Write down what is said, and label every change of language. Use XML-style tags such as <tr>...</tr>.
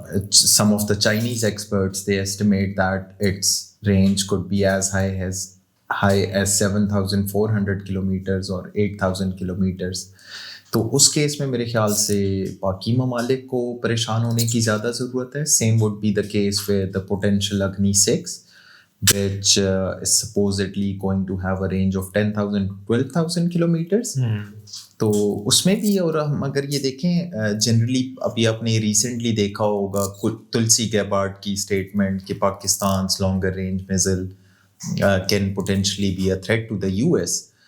<en>Some of the Chinese experts, they estimate that its range could be as high as 7,400 kilometers or 8,000 kilometers.</en> <hi>तो उस case में मेरे ख्याल से बाकी ममालिक को परेशान होने की ज़्यादा ज़रूरत है.</hi> <en>Same would be the case with the potential Agni 6, which is supposedly going to have a range of 10,000 to 12,000 kilometers.</en> <hi>तो उसमें भी, और हम अगर ये देखें जनरली, अभी आपने रिसेंटली देखा होगा तुलसी गैबार्ड की स्टेटमेंट कि पाकिस्तान's</hi> <en>longer range missile can potentially be a threat to the US.</en>